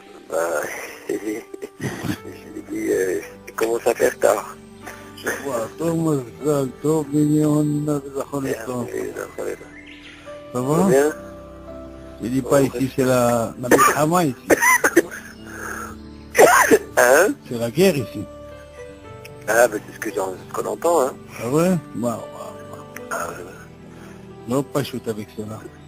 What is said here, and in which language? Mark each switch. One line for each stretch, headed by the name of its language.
French: Bah, j'ai dit, il commence à faire tard.
Hebrew: שבוע טוב, מזל טוב, מיליון וחודש טוב.
French: Ça Ça va? va bien? Je dis pas ici, c'est la Milchama ici. Hein? C'est la guerre ici. Ah, bah, c'est ce qu'on entend, hein. Ah ouais? Waouh, waouh. Ah, ouais. Non, pas shoot avec cela.